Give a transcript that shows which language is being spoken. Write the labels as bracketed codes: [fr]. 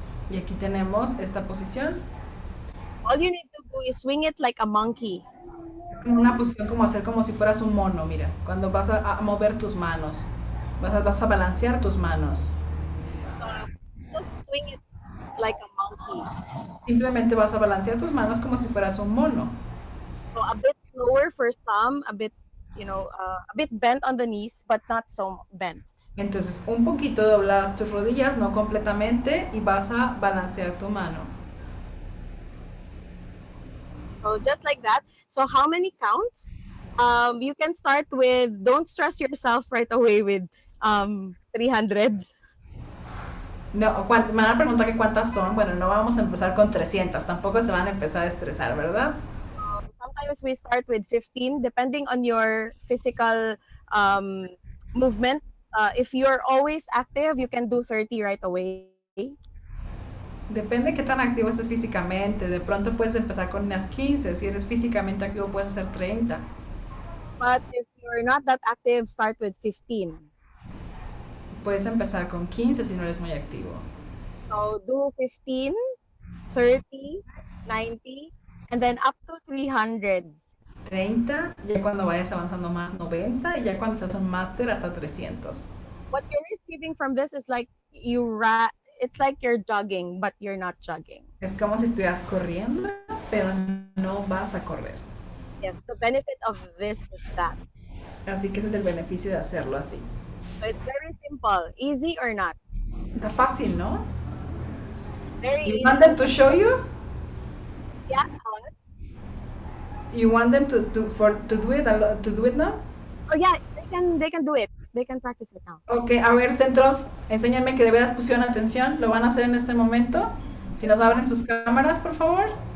[es] Y aquí tenemos esta posición. [en] All you need to do is swing it like a monkey. [es] Una posición como hacer como si fueras un mono, mira. Cuando vas a mover tus manos. Vas a balancear tus manos. [en] Just swing it like a monkey. [es] Simplemente vas a balancear tus manos como si fueras un mono. [en] So a bit lower for some, a bit, a bit bent on the knees, but not so bent. [es] Entonces, un poquito dobladas tus rodillas, no completamente, y vas a balancear tu mano. [en] So just like that. So how many counts? You can start with, don't stress yourself right away with 300. [es] No, me van a preguntar que cuántas son. Bueno, no vamos a empezar con 300, tampoco se van a empezar a estresar, ¿verdad? [en] Sometimes we start with 15, depending on your physical movement. If you're always active, you can do 30 right away. [es] Depende de qué tan activo estés físicamente. De pronto puedes empezar con unas 15. Si eres físicamente activo, puedes hacer 30. [en] But if you're not that active, start with 15. [es] Puedes empezar con 15 si no eres muy activo. [en] So do 15, 30, 90, and then up to 300. [es] 30, ya cuando vayas avanzando más 90, y ya cuando seas un máster hasta 300. [en] What you're receiving from this is like it's like you're jogging, but you're not jogging. [es] Es como si estuvieras corriendo, pero no vas a correr. [en] Yes, the benefit of this is that. [es] Así que ese es el beneficio de hacerlo así. [en] So it's very simple. Easy or not? [es] Está fácil, ¿no? [en] Very You easy. want them to show you? Yeah. You want them to do it now? Oh yeah, they can do it. They can practice it now. [es] Ok, a ver, centros, enséñenme que de veras pusieron atención. ¿Lo van a hacer en este momento? Si nos abren sus cámaras, por favor.